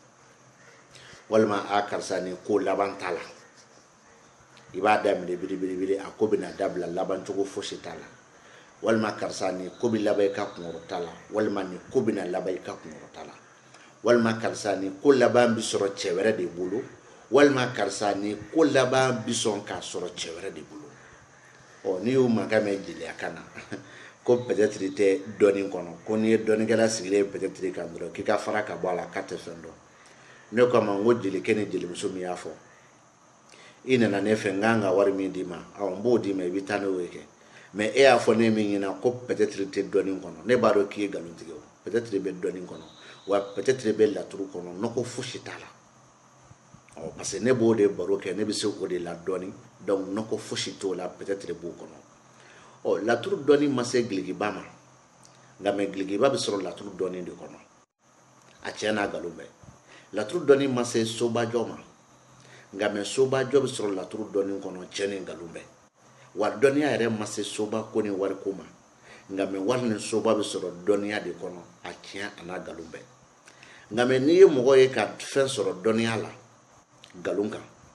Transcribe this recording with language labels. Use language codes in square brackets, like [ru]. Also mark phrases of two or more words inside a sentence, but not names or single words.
[bm] walima a karisa nin ko laban t'a la i b'a daminɛ biribiri a ko bɛna dabila laban cogo fosi t'a la walima karisa nin ko bɛ laban i ka kunkɔrɔta la walima nin ko bɛna laban i ka kunkɔrɔta la walima karisa nin ko laban bɛ sɔrɔ cɛ wɛrɛ de bolo walima karisa nin ko laban bɛ sɔn k'a sɔrɔ cɛ wɛrɛ de bolo n'i y'o mankan mɛn jeliya kan na ko peut-être tɛ dɔɔnin kɔnɔ ko n'i ye dɔɔninkɛla sigilen peut-être kan dɔrɔn k'i ka fara ka bɔ a la k'a tɛ fɛn dɔn ne ko a ma n ko jelikɛ ni jelimuso min y'a fɔ i nana ne fɛ n kan ka wari min d'i ma n b'o d'i ma i bɛ taa n'o ye kɛ mais e y'a fɔ ne min ɲɛna ko peut-être tɛ dɔɔnin kɔnɔ ne b'a dɔn k'i ye nkalon tigɛ o peut-être bɛ dɔɔnin kɔnɔ wa peut-être bɛ laturu kɔnɔ nɔgɔ fosi t'a la [fr] parce que [bm] ne b'o de baro kɛ ne bɛ se o de la dɔɔnin donc nɔgɔ fosi t'o la peut-être b'o kɔnɔ laturu dɔɔnin ma se gilikiba ma nka mais gilikiba bɛ sɔrɔ laturu dɔɔnin de kɔnɔ a tiɲɛ n'a nkalon bɛɛ laturu dɔɔnin ma se sobajɔ ma nka mais sobajɔ bɛ sɔrɔ laturu dɔɔnin kɔnɔ tiɲɛ ni nkalon bɛɛ wa dɔnniya yɛrɛ ma se soba ko ni wari ko ma nka mais wari ni soba bɛ sɔrɔ dɔnniya de kɔnɔ a tiɲɛ a n'a nkalon bɛɛ nka mais n'i ye mɔgɔ ye ka fɛn sɔrɔ dɔnniya la nkalon kan